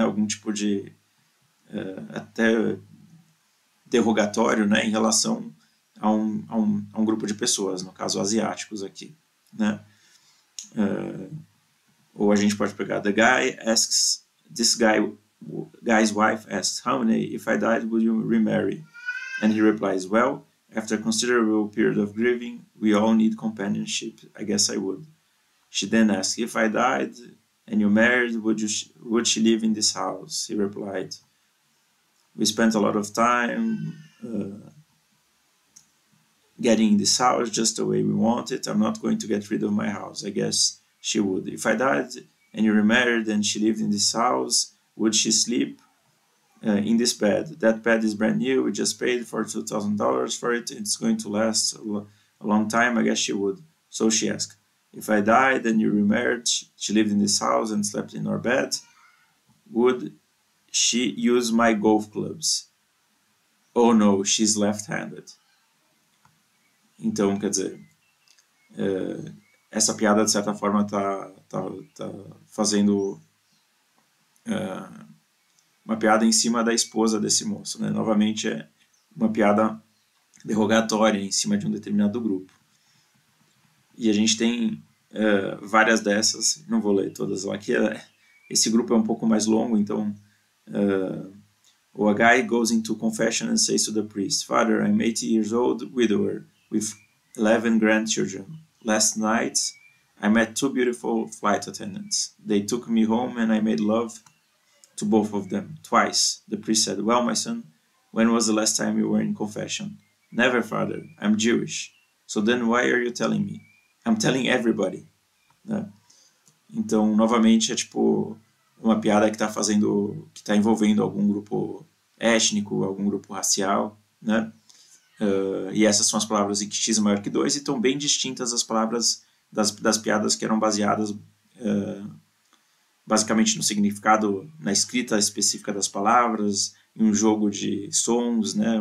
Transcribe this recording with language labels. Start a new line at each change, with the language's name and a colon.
Portuguese: Algum tipo de até derrogatório, né? Em relação a um grupo de pessoas, no caso asiáticos aqui, né? Ou a gente pode pegar
English: this guy's wife asks, how many, if I died, would you remarry? And he replies, well, after a considerable period of grieving, we all need companionship. I guess I would. She then asks, if I died and you married, would she live in this house? He replied, we spent a lot of time getting in this house just the way we want it. I'm not going to get rid of my house. I guess she would. If I died and you remarried and she lived in this house, would she sleep in this bed? That bed is brand new. We just paid for $2,000 for it. It's going to last a long time. I guess she would. So she asked, if I died and you remarried, she lived in this house and slept in our bed, would she use my golf clubs? Oh no, she's left-handed.
Portuguese: Então, quer dizer, essa piada de certa forma tá fazendo uma piada em cima da esposa desse moço, né? Novamente é uma piada derrogatória em cima de um determinado grupo. E a gente tem várias dessas, não vou ler todas lá aqui, esse grupo é um pouco mais longo, então
English: a guy goes into confession and says to the priest, Father, I'm 80 years old, widower, with 11 grandchildren. Last night, I met 2 beautiful flight attendants. They took me home and I made love to both of them, twice. The priest said, well, my son, when was the last time you were in confession? Never, Father, I'm Jewish. So then why are you telling me? I'm telling everybody. Né?
Portuguese: Então, novamente, é tipo uma piada que está envolvendo algum grupo étnico, algum grupo racial, né? E essas são as palavras em que x é maior que 2 e estão bem distintas das palavras das piadas que eram baseadas basicamente no significado, na escrita específica das palavras, em um jogo de sons, né?